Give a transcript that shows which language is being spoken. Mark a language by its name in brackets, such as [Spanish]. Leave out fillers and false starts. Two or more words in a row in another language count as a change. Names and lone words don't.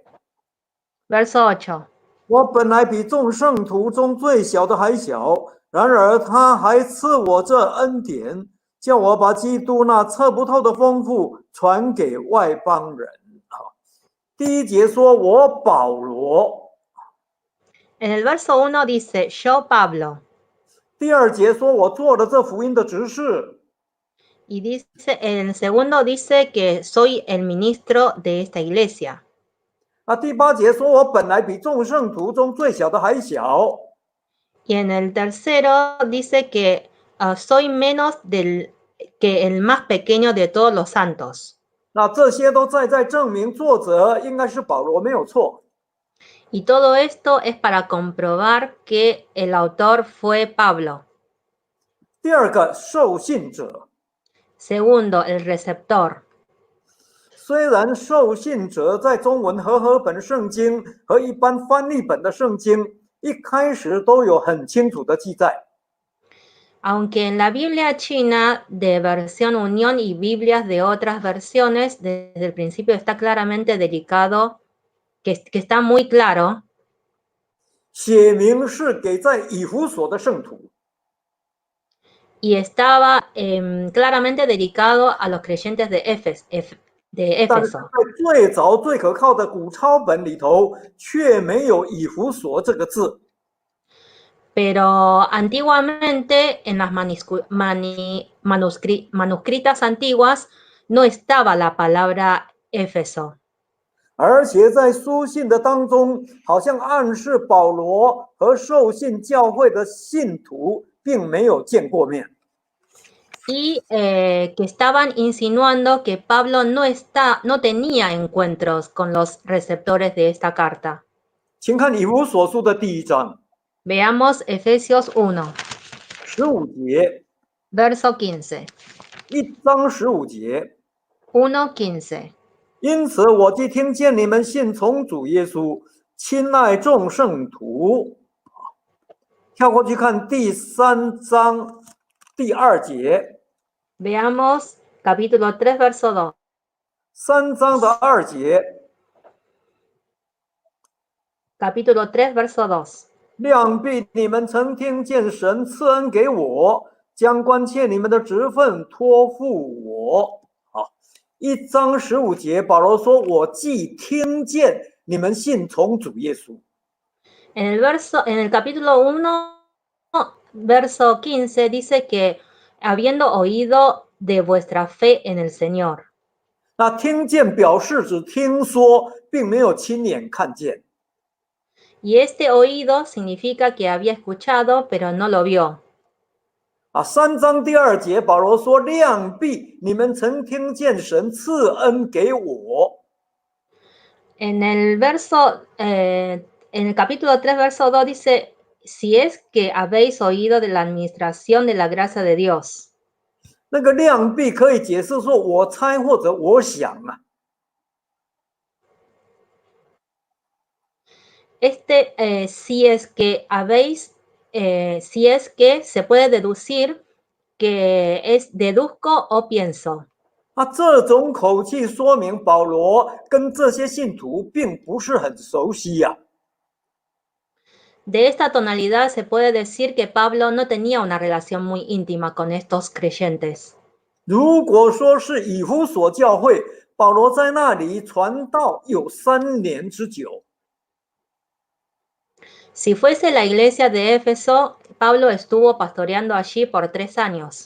[Spanish] Verso 8. [Chinese] 我本来比众圣徒中最小的还小，然而他还赐我这恩典，叫我把基督那测不透的丰富传给外邦人。第1节说我保罗。 [Spanish] En el verso 1 dice, yo Pablo. [Chinese] 第2节说我做了这福音的执事。 [Spanish] Y dice, en el segundo dice que soy el ministro de esta iglesia. [Chinese] 第8节说我本来比众圣徒中最小的还小。 [Spanish] Y en el tercero dice que soy menos que el más pequeño de todos los santos. [Chinese] 那这些都在证明作者应该是保罗，没有错。 [Spanish] Y todo esto es para comprobar que el autor fue Pablo. [Chinese] 第2个，受信者。 [Spanish] Segundo, el receptor. [Chinese] 虽然受信者在中文和合本圣经和一般翻译本的圣经一开始都有很清楚的记载。 [Spanish] Aunque en la Biblia china de versión Unión y Biblias de otras versiones, desde el principio está claramente dedicado, que está muy claro. [Chinese] 写明是给在以弗所的圣徒。 [Spanish] Y estaba claramente dedicado a los creyentes de Éfeso. [Chinese] 但是在最早最可靠的古抄本里头，却没有以弗所这个字。 [Spanish] Pero antiguamente en las manuscritas antiguas no estaba la palabra Éfeso. [Chinese] 而且在书信的当中，好像暗示保罗和受信教会的信徒并没有见过面。 [Spanish] Y que estaban insinuando que Pablo no tenía encuentros con los receptores de esta carta. [Chinese] 请看以弗所书的第1章 [Spanish] Veamos Efesios 1, [Chinese] 15 节 [Spanish] verso 15. [Chinese] ，1章15节。 [Spanish] 1:15. [Chinese] 因此，我既听见你们信从主耶稣，亲爱众圣徒。跳过去看第3章第2节 [Spanish] Veamos capítulo 3, verso 2. [Chinese] ，3 章的2节， [Spanish] Capítulo 3, verso 2. [Chinese] 量必你们曾听见神赐恩给我，将关切你们的职分托付我。好，1章15节，保罗说：“我既听见你们信从主耶稣。” [Spanish] En el capítulo 1, verso 15, dice que habiendo oído de vuestra fe en el Señor. [Chinese] 那听见表示只听说，并没有亲眼看见。 [Spanish] Y este oído significa que había escuchado, pero no lo vio. [Chinese] 3 章第2节，保罗说：“量必你们曾听见神赐恩给我。” [Spanish] En el capítulo 3, verso 2 dice, si es que habéis oído de la administración de la gracia de Dios. [Chinese] 那个量必可以解释说，我猜或者我想啊。 [Spanish] si es que se puede deducir que es deduzco o pienso. [Chinese] 这种口气说明保罗跟这些信徒并不是很熟悉呀。 [Spanish] De esta tonalidad se puede decir que Pablo no tenía una relación muy íntima con estos creyentes. [Chinese] 如果说是以弗所教会，保罗在那里传道有3年之久。 [Spanish] Si fuese la iglesia de Éfeso, Pablo estuvo pastoreando allí por 3 años.